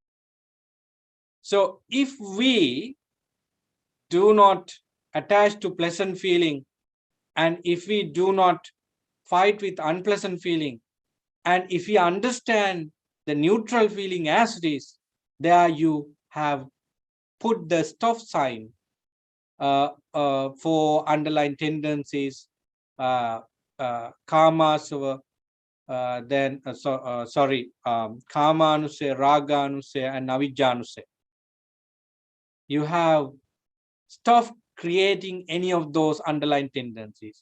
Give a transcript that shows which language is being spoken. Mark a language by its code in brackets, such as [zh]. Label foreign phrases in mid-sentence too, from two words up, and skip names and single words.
[en] So if we do not attach to pleasant feeling, and if we do not fight with unpleasant feeling, and if we understand the neutral feeling as it is, there you have put the stop sign for underlying tendencies, karma, then [pi] karma anusaya, raga anusaya, [en] and [pi] avijja anusaya. [en] You have stopped creating any of those underlying tendencies.